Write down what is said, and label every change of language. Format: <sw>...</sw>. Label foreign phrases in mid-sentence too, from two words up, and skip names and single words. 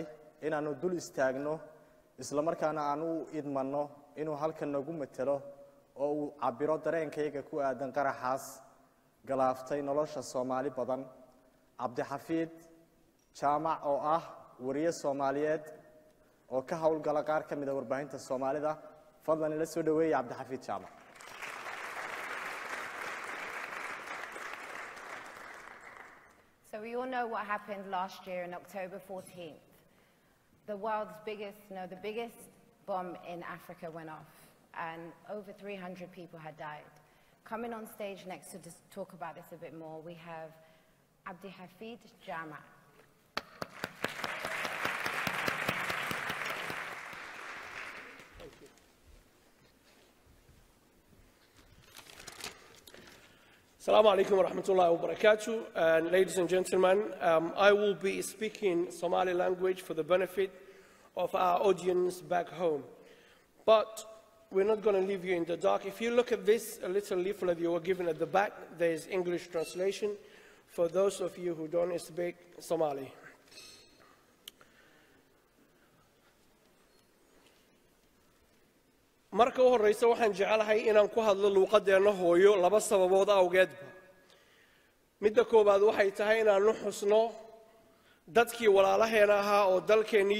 <so>inaanu dul istaagno isla markaana aanu idmanno inuu halkan nagu matalo oo uu cabiro dareenkayga ku aadan qaraxaas galaaftay nolosha Soomaali badan Cabdixafiid Jaamac oo ah wariye Soomaaliyeed oo ka hawlgala qaar ka mid ah warbaahinta Soomaalida fadlan ila soo dhaweeyay Cabdixafiid Jaamac</so> <en>So we all know what happened last year on October 14th. The world's biggest, the biggest bomb in Africa went off and over 300 people had died. Coming on stage next to just talk about this a bit more, we have Cabdixafiid Jaamac.</en> <ar>السلام عليكم ورحمة الله وبركاته.</ar> <en>And ladies and gentlemen, I will be speaking Somali language for the benefit of our audience back home. But we're not going to leave you in the dark. If you look at this little leaflet you were given at the back, there is English translation for those of you who don't speak Somali.</en> <so>marka u horeysa waxaan jecelahay inaan ku hadlo luuqadeena hooyo laba sababood awgeedba midda koobaad waxay tahay inaan u xusno dadkii walaalaheena ahaa oo dalkeenii</so>